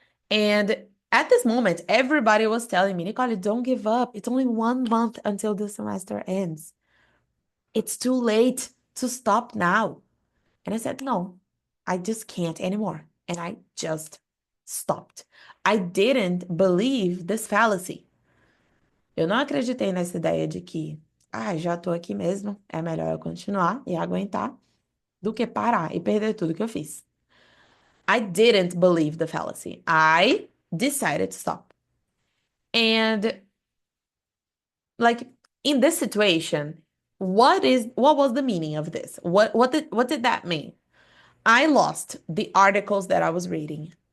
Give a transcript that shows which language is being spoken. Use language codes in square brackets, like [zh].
[en] And at this moment, everybody was telling me, Nicole, don't give up. It's only 1 month until the semester ends. It's too late to stop now. And I said, no, I just can't anymore. And I just stopped. I didn't believe this fallacy. [pt] Eu não acreditei nessa ideia de que, já tô aqui mesmo, é melhor eu continuar e aguentar do que parar e perder tudo que eu fiz. [en] I didn't believe the fallacy. I decided to stop. And like in this situation, what was the meaning of this? What did that mean? I lost the articles that I was reading.